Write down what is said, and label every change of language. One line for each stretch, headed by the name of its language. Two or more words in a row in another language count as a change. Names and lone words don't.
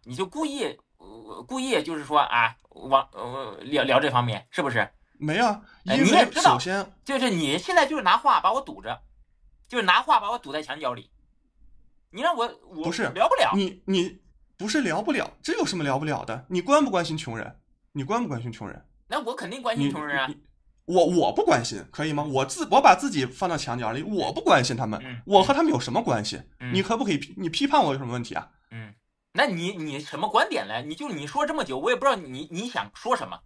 Chinese: 你就故意就是說啊，聊這方面，是不是？沒啊，因為首先就是你現在就是拿話把我堵着，就是拿話把我堵在牆角裡，你讓我不是聊不了，你不是聊不了，這有什麼聊不了的？你關不關心窮人？你關不關心窮人？那我肯定關心窮人啊。我不關心，可以嗎？我把自己放到牆角裡，我不關心他們，我和他們有什麼關係？你可不可以你批判我有什麼問題啊？那你什麼觀點來？你說這麼久，我也不知道你想說什麼。